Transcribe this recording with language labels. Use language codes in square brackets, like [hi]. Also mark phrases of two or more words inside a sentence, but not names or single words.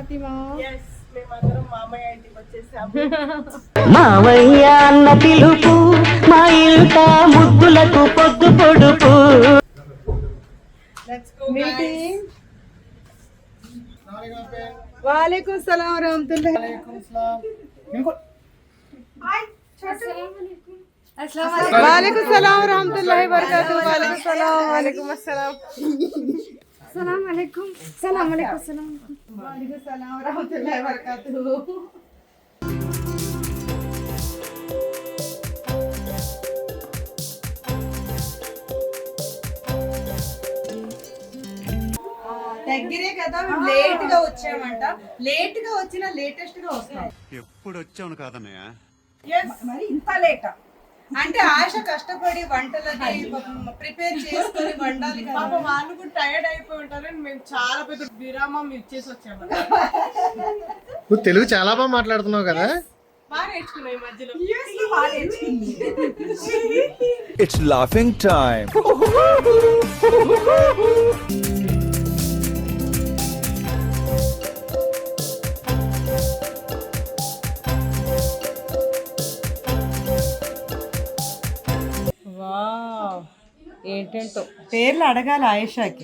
[te] ఫాతిమా మేమందరం మామయ్య ఇంటికి వచ్చేసాము. మావయ్య అన్న పిలుపు మా ఇంట ముద్దులకు పొద్దు పొడుపు. [ar] وعليكم سلام رحمة الله. وعليكم سلام رحمة الله وبركاته. وعليكم سلام. وعليكم السلام. سلام عليكم. سلام عليكم. سلام. وعليكم سلام رحمة الله وبركاته. [te] దగ్గరే కదా, మేము లేట్ గా వచ్చామంట. లేట్ గా వచ్చినా లేటెస్ట్ గా వస్తాం. ఎప్పుడు వచ్చాను కాదన్నయ్య. మరి ఇంత లేట్ అంటే ఆశ కష్టపడి వంటలకి ప్రిపేర్ చేసుకొని వండాలి కదా. పాప వాళ్ళు కూడా టైర్డ్ అయిపోయి ఉంటారని మేము చాలా పెద్ద విరామం ఇచ్చేసి వచ్చాము. నువ్వు తెలుగు చాలా బాగా మాట్లాడుతున్నావు కదా. బాగా నేర్చుకున్నాం ఈ మధ్యలో. [en] It's laughing time. [te] వావ్, ఏంటంటో పేర్లు అడగాలి ఆయేషాకి.